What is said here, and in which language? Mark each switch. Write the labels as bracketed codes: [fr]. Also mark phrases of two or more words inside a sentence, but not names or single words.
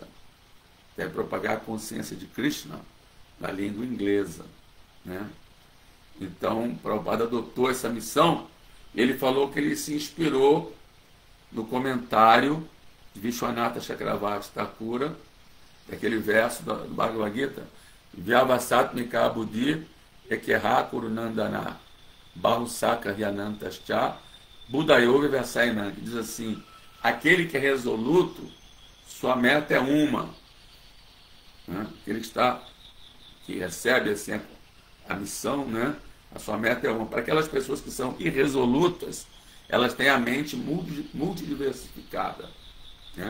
[pt] Deve propagar a consciência de Krishna na língua inglesa, né? Então, Prabhupada adotou essa missão. Ele falou que ele se inspirou no comentário de Vishwanatha Chakravarti Thakura, daquele verso do Bhagavad Gita, [sa] Vyavasatmika Buddhi Ekeha Kurunandana Bahusaka Ryanantascha Buddhayoga Versainam, [pt] que diz assim, aquele que é resoluto, sua meta é uma, né? Aquele que recebe assim, a missão, né? A sua meta é uma. Para aquelas pessoas que são irresolutas, elas têm a mente multidiversificada, né?